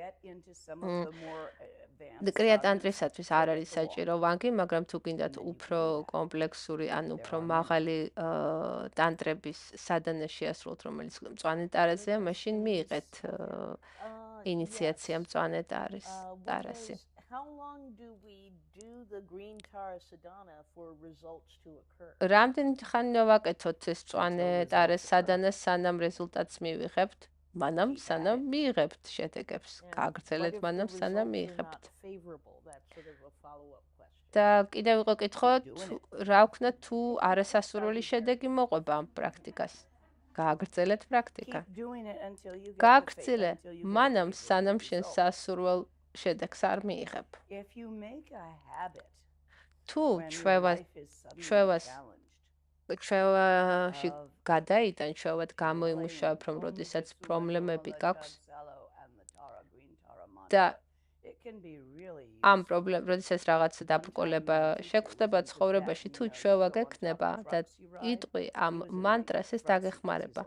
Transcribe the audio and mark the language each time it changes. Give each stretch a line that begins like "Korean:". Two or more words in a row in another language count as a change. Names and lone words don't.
Georgian: კრია ტანტრისათვის არ არის საჭირო ვანგი, მაგრამ თუ გინდათ უფრო კომპლექსური, ან უფრო მაღალი ტანტრების სადანა შეასრულოთ, რომელიც მწვანე ტარაზეა, მაშინ მიიღეთ ინიციაცია მწვანე ტარასი. რამდენი ხანი ვაკეთოთ ეს მწვანე ტარას სადანას, სანამ რეზულტატს მივიღებთ? მანამ სანამ მიიღებთ შედეგებს. გაგრძელეთ მანამ სანამ მიიღებთ.
English: favorable? That's sort of a follow-up question.
Georgian: და კიდევ იყო კითხვა, რა ვქნა თუ არასასურველი შედეგი მოყვება ამ პრაქტიკას? გააგრძელეთ პრაქტიკა.
English: Keep doing it until you get the
Georgian: გააგრძელე,
English: until you get
Georgian: მანამ
English: the
Georgian: სანამ
English: favorable
Georgian: შენ
English: result.
Georgian: სასურველ შედეგს არ მიიღებ.
English: If you make a habit
Georgian: თუ
English: when your
Georgian: ჩვევას
English: life is suddenly
Georgian: ჩვევას
English: challenged,
Georgian: ჩვევაში გადაიტან, ჩვევად გამოიმუშავებ, რომ როდესაც პრობლემები გაქვს და ამ პრობლემ, როდესაც რაღაცა დაბრკოლება შეგვხდება ცხოვრებაში, თუ ჩვევა გექნება და იტყვი ამ მანტრას ეს დაგეხმარება.